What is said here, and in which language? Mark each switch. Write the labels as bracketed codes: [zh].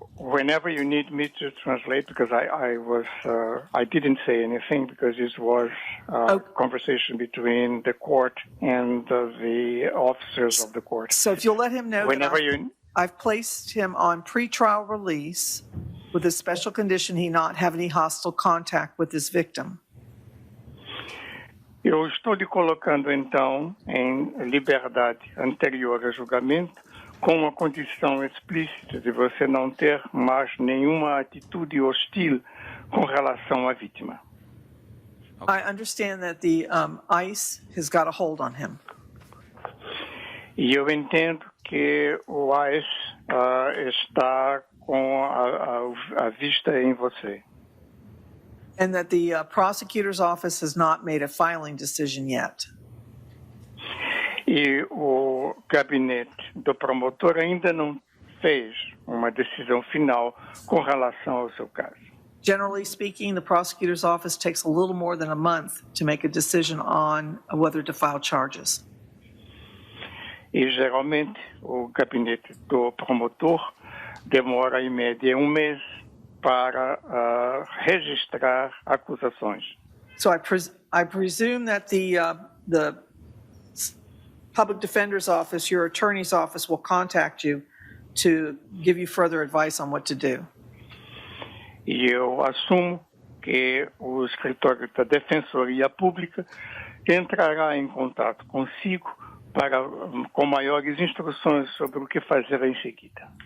[en] Whenever you need me to translate, because I didn't say anything because this was a conversation between the court and the officers of the court. So if you'll let him know Whenever that I've placed him on pretrial release with a special condition he not have any hostile contact with this victim. [pt] Eu estou lhe colocando, então, em liberdade anterior a julgamento, com uma condição explícita de você não ter mais nenhuma atitude hostil com relação à vítima. [en] I understand that the ICE has got a hold on him. [pt] E eu entendo que o ICE está com a vista em você. [en] And that the prosecutor's office has not made a filing decision yet. [pt] E o gabinete do promotor ainda não fez uma decisão final com relação ao seu caso. [en] Generally speaking, the prosecutor's office takes a little more than a month to make a decision on whether to file charges. [pt] E geralmente o gabinete do promotor demora em média mês para registrar acusações. [en] So I presume that the public defender's office, your attorney's office, will contact you to give you further advice on what to do. [pt] E eu assumo que o escritório da Defensoria Pública entrará em contato consigo com maiores instruções sobre o que fazer em seguida.